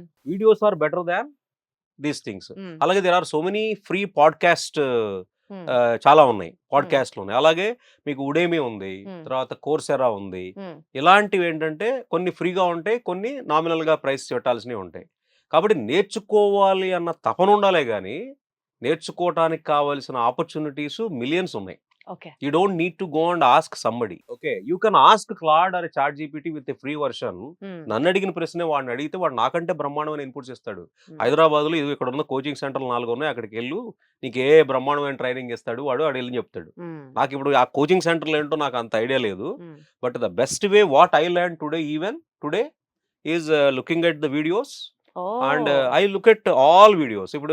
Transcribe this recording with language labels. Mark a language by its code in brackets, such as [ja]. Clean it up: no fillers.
[en] Videos are better than these things. అలాగే there are so many free podcast [te] చాలా ఉన్నాయి, పాడ్కాస్ట్లు ఉన్నాయి. అలాగే మీకు ఉడేమి ఉంది, తర్వాత కోర్సెరా ఉంది. ఇలాంటివి ఏంటంటే కొన్ని ఫ్రీగా ఉంటాయి, కొన్ని నామినల్ గా ప్రైస్ పెట్టాల్సినవి ఉంటాయి. కాబట్టి నేర్చుకోవాలి అన్న తపన ఉండాలే కానీ నేర్చుకోవటానికి కావాల్సిన ఆపర్చునిటీస్ మిలియన్స్ ఉన్నాయి. [en] Okay. You don't need to go and ask somebody. Okay, you can ask Claude or ChatGPT with a free version. [te] నన్ను అడిగిన ప్రశ్నే వాడిని అడిగితే వాడు నాకంటే బ్రహ్మాండమైన ఇన్పుట్స్ ఇస్తాడు. హైదరాబాద్లో ఇది ఇక్కడ ఉన్న కోచింగ్ సెంటర్లు 4 ఉన్నాయి, అక్కడికి వెళ్ళు, నీకు ఏ బ్రహ్మాండమైన ట్రైనింగ్ ఇస్తాడు వాడు వెళ్ళి చెప్తాడు. నాకు ఇప్పుడు ఆ కోచింగ్ సెంటర్లు ఏంటో నాకు అంత ఐడియా లేదు. [en] But the best way what I learn today is looking at the videos and I look at all videos.